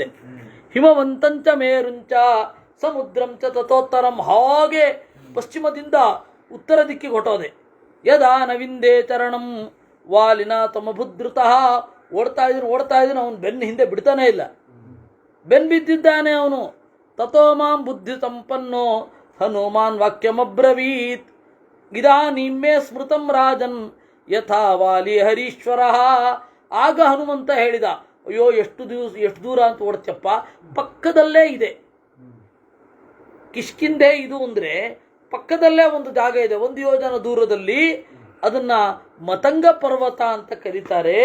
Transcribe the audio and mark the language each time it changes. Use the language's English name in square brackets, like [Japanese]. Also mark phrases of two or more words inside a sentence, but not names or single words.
[Sanskrit] ಹಿಮವಂತಂಚ ಮೇರುಂಚ ಸಮುದ್ರಂ ಚ ತಥೋತ್ತರಂ. [Kannada] ಹಾಗೆ ಪಶ್ಚಿಮದಿಂದ ಉತ್ತರ ದಿಕ್ಕಿಗೆ ಹೊಟ್ಟೋದೆ. [Sanskrit] ಯದಾ ನವಿಂದೇ ಚರಣಂ ವಾಲಿನ ತಮಭುದ್ರುತಃ. [Kannada] ಓಡ್ತಾ ಇದ್ದೀನಿ, ಅವನು ಬೆನ್ನು ಹಿಂದೆ ಬಿಡ್ತಾನೆ ಇಲ್ಲ, ಬೆನ್ನು ಬಿದ್ದಿದ್ದಾನೆ ಅವನು. [Sanskrit] ತಥೋ ಮಾಂ ಬುದ್ಧಿ ಸಂಪನ್ನೋ ಹನುಮಾನ್ ವಾಕ್ಯಮಬ್ರವೀತ್. ಇದಾನೀಂ ಮೇ ಸ್ಮೃತಂ ರಾಜನ್ ಯಥಾ ವಾಲಿ ಹರೀಶ್ವರ. [Kannada] ಆಗ ಹನುಮಂತ ಹೇಳಿದ, ಅಯ್ಯೋ ಎಷ್ಟು ದೂರ ಅಂತ ಓಡ್ತಪ್ಪ, ಪಕ್ಕದಲ್ಲೇ ಇದೆ ಕಿಷ್ಕಿಂಧೆ. ಇದು ಅಂದರೆ ಪಕ್ಕದಲ್ಲೇ ಒಂದು ಜಾಗ ಇದೆ, 1 ಯೋಜನ ದೂರದಲ್ಲಿ. ಅದನ್ನ ಮತಂಗ ಪರ್ವತ ಅಂತ ಕರೀತಾರೆ.